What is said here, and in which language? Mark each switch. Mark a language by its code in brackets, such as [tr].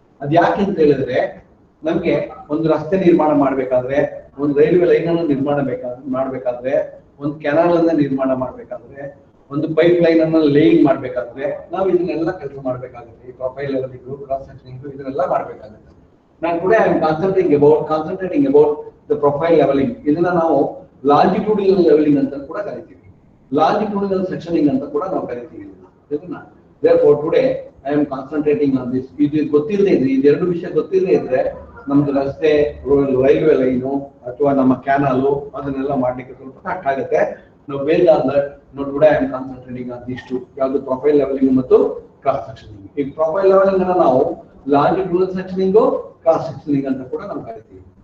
[kn] ಅದ್ ಯಾಕೆ ಅಂತ ಹೇಳಿದ್ರೆ, ನಮ್ಗೆ ಒಂದು ರಸ್ತೆ ನಿರ್ಮಾಣ ಮಾಡ್ಬೇಕಾದ್ರೆ, ಒಂದು ರೈಲ್ವೆ ಲೈನ್ ಅನ್ನು ನಿರ್ಮಾಣ ಮಾಡ್ಬೇಕಾದ್ರೆ, ಒಂದು ಕೆನಾಲ್ ಅನ್ನ ನಿರ್ಮಾಣ ಮಾಡ್ಬೇಕಾದ್ರೆ, ಒಂದು ಪೈಪ್ ಲೈನ್ ಅನ್ನ ಲೇಯಿಂಗ್ ಮಾಡ್ಬೇಕಾದ್ರೆ ನಾವು ಇದನ್ನೆಲ್ಲ ಕೆಲಸ ಮಾಡ್ಬೇಕಾಗುತ್ತೆ. ಈ ಪ್ರೊಫೈಲ್ ಲೆವೆಲಿಂಗ್, ಕ್ರಾಸ್ ಸೆಕ್ಷನಿಂಗ್ ಇದನ್ನೆಲ್ಲ ಮಾಡ್ಬೇಕಾಗುತ್ತೆ. ನಾನು ಕೂಡ [en] I am concentrating about the profile levelling. [kn] ಇದನ್ನ ನಾವು ಲಾಂಜಿಟ್ಯೂಡಿನಲ್ ಲೆವೆಲಿಂಗ್ ಅಂತ ಕೂಡ ಕರಿತೀವಿ, ಲಾಂಜಿಟ್ಯೂಡಿನಲ್ ಸೆಕ್ಷನಿಂಗ್ ಅಂತ ಕೂಡ ನಾವು ಕರಿತೀವಿ ಇದನ್ನ. [en] therefore today I am concentrating on this. [kn] ಇದು ಗೊತ್ತಿರದೇ ಇದ್ರೆ, ಇದೆರಡು ವಿಷಯ ಗೊತ್ತಿರದೇ ಇದ್ರೆ ನಮ್ದು ರಸ್ತೆ, ರೈಲ್ವೆ ಲೈನು ಅಥವಾ ನಮ್ಮ ಕ್ಯಾನಲ್ ಅದನ್ನೆಲ್ಲ ಮಾಡ್ಲಿಕ್ಕೆ ಸ್ವಲ್ಪ ಕಷ್ಟ ಆಗುತ್ತೆ. ನಾವು ಬೇಗ [en] today I am concentrating on these two, [kn] ಯಾವುದು ಪ್ರೊಫೈಲ್ ಲೆವೆಲಿಂಗ್ ಮತ್ತು ಕ್ರಾಸ್ ಸೆಕ್ಷನಿಂಗ್. ಈ ಪ್ರೊಫೈಲ್ ಲೆವೆಲಿಂಗ್ ಅನ್ನ ನಾವು ಲಾಂಜಿಟ್ಯೂಡಿನಲ್ ಸೆಕ್ಷನಿಂಗ್, ಕ್ರಾಸ್ ಸೆಕ್ಷನಿಂಗ್ ಅಂತ ಕೂಡ ನಾವು ಕರಿತೀವಿ.